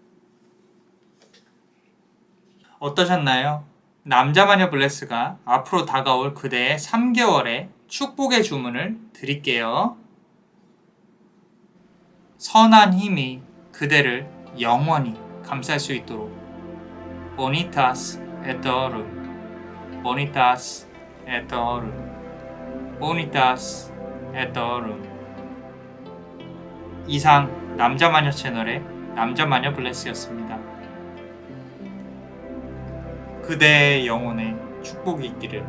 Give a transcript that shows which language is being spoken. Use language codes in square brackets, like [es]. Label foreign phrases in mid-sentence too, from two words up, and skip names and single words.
[ko] 어떠셨나요? 남자마녀 블레스가 앞으로 다가올 그대의 3개월의 축복의 주문을 드릴게요. 선한 힘이 그대를 영원히 감쌀 수 있도록 [la] Bonitas et Orum Bonitas et Orum Bonitas et Orum. [ko] 이상 남자마녀 채널의 남자마녀 블레스였습니다. 그대의 영혼에 축복이 있기를.